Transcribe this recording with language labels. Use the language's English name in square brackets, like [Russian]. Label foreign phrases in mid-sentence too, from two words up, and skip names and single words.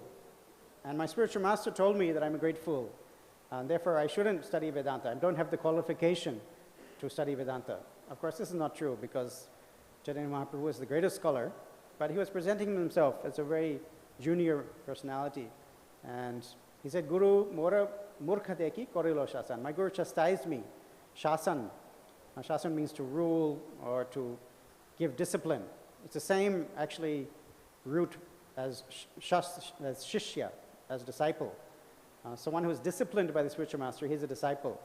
[English] And my spiritual master told me that I'm a great fool. And therefore I shouldn't study Vedanta. I don't have the qualification to study Vedanta. Of course, this is not true because Chaitanya Mahaprabhu was the greatest scholar, but he was presenting himself as a very junior personality. And He said, [Bangla] গুরু মোর মূর্খ দেখি করিল শাসন. [English] My Guru chastised me. Shasan. Now, shasan means to rule or to give discipline. It's the same, actually, root as shishya, as disciple. Someone who is disciplined by the spiritual master, he's a disciple.